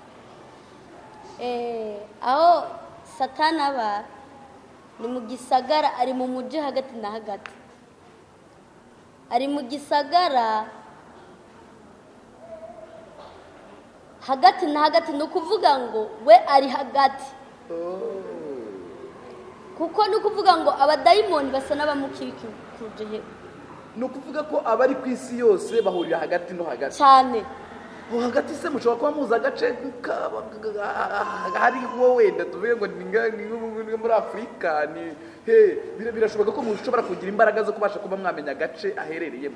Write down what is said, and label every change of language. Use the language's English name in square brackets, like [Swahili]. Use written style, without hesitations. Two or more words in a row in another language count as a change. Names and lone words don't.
[Rundi] Aho Satani aba ni mu gisagara, ari mu muji hagati na hagati. Ari mu gisagara hagati na hagati, ni ukuvuga ngo we ari hagati. Kuko ni ukuvuga ngo abadayimoni basa n'abamukikuje he. Ni ukuvuga ko abari ku isi yose bahurira hagati no hagati cyane. Hagati se mushobora kuba muza agace hariho wenda tuvuge ngo ni muri Afurika, ni birashoboka ko mushobora kugira imbaraga zo kubasha kuba mwamenya agace aherereyemo.